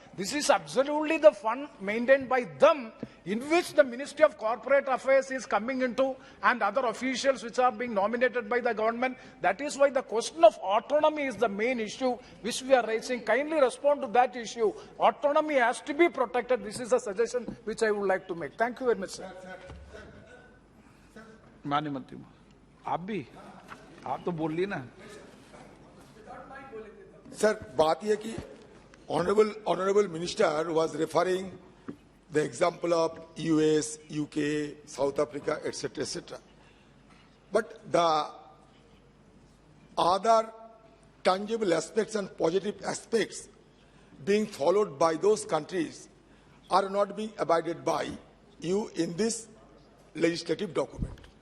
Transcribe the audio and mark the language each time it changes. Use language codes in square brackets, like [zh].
[en] This is absolutely the fund maintained by them, in which the Ministry of Corporate Affairs is coming into, and other officials which are being nominated by the government. That is why the question of autonomy is the main issue which we are raising. Kindly respond to that issue. Autonomy has to be protected. This is a suggestion which I would like to make. Thank you very much, sir. [hi] माननीय मंत्री आप तो बोल ली ना sir बात यह कि [en] honorable minister was referring the example of US, UK, South Africa, etc. But the other tangible aspects and positive aspects being followed by those countries are not being abided by you in this legislative document.